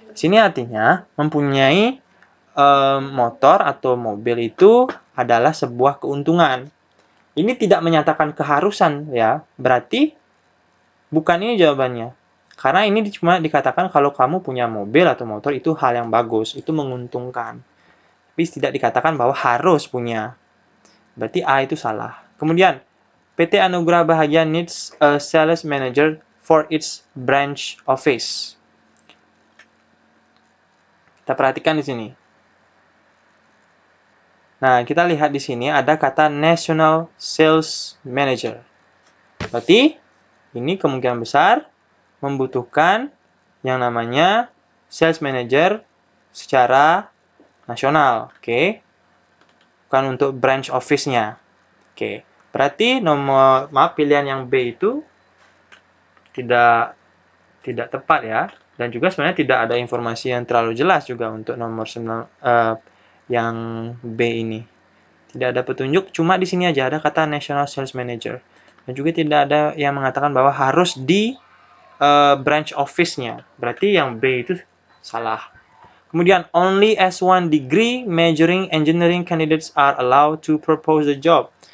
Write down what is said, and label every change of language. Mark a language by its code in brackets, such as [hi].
[id] Sini artinya mempunyai motor atau mobil itu adalah sebuah keuntungan. Ini tidak menyatakan keharusan ya, berarti bukan ini jawabannya. Karena ini cuma dikatakan kalau kamu punya mobil atau motor itu hal yang bagus, itu menguntungkan. Tapi tidak dikatakan bahwa harus punya. Berarti A itu salah. [en] Kemudian, PT Anugerah Bahagia needs a sales manager for its branch office. [id] Kita perhatikan di sini. Nah, kita lihat di sini ada kata National Sales Manager. Berarti ini kemungkinan besar membutuhkan yang namanya Sales Manager secara nasional. Oke. Bukan untuk branch office-nya. Oke. Berarti pilihan yang B itu tidak tepat ya. Dan juga sebenarnya tidak ada informasi yang terlalu jelas juga untuk nomor 9 yang B ini. Tidak ada petunjuk, cuma di sini aja ada kata National Sales Manager. Dan juga tidak ada yang mengatakan bahwa harus di branch office-nya. Berarti yang B itu salah. [en] Kemudian, only S1 degree majoring engineering candidates are allowed to propose a job.